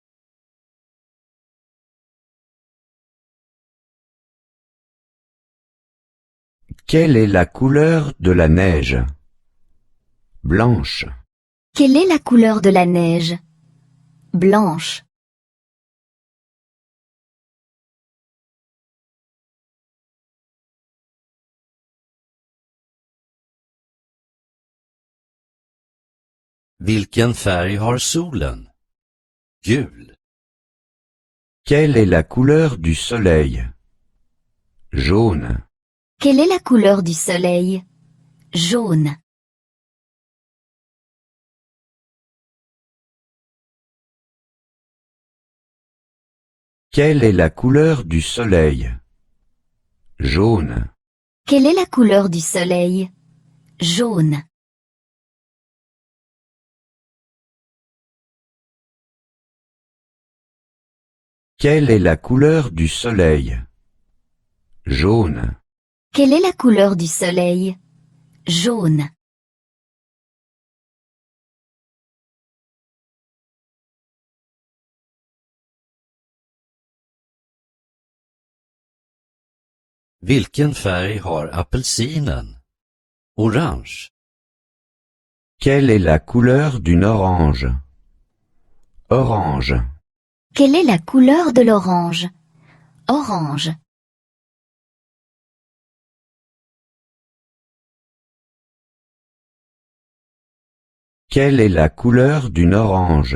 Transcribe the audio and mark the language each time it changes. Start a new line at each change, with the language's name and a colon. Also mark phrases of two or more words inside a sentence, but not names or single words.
French: Quelle est la couleur de la neige? Blanche. Quelle est la couleur de la neige? Blanche.
Swedish: Vilken färg har solen? Gul.
French: Quelle est la couleur du soleil? Jaune. Quelle est la couleur du soleil? Jaune. Quelle est la couleur du soleil? Jaune. Quelle est la couleur du soleil? Jaune. Quelle est la couleur du soleil? Jaune. Quelle est la couleur du soleil? Jaune.
Swedish: Vilken färg har apelsinen? Orange.
French: Quelle est la couleur d'une orange? Orange. Quelle est la couleur de l'orange? Orange. Quelle est la couleur d'une orange?